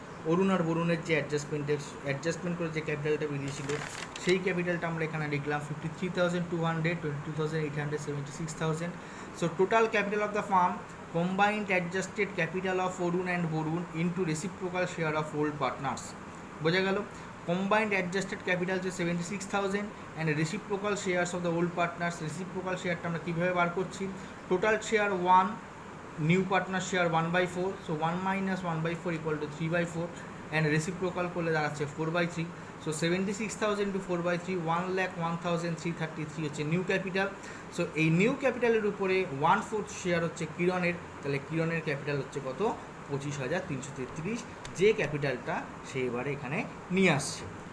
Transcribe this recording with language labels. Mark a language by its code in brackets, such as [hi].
[bn] অরুণ আর বরুণের যে অ্যাডজাস্টমেন্ট করে যে ক্যাপিটালটা বেরিয়েছিল সেই ক্যাপিটালটা আমরা এখানে লিখলাম 53,200, 22,876,000. [en] So total capital of the firm combined adjusted capital of Orun and Borun into reciprocal share of old partners. [bn] বোঝা গেল? [en] combined adjusted capital যে 76,000 and reciprocal shares of the old partners. [bn] reciprocal শেয়ারটা আমরা কীভাবে বার করছি? [en] total share 1, new partner share 1/4, so 1 minus 1/4 equal to 3/4 and reciprocal করলে দাঁড়াচ্ছে 4/3. [bn] So 76,000 to 4/3, 1,01,333 হচ্ছে নিউ ক্যাপিটাল. সো এই নিউ ক্যাপিটালের উপরে 1/4 শেয়ার হচ্ছে কিরণের, তাহলে কিরণের ক্যাপিটাল হচ্ছে কত? 25,333, যে ক্যাপিটালটা সে এবারে এখানে নিয়ে আসছে.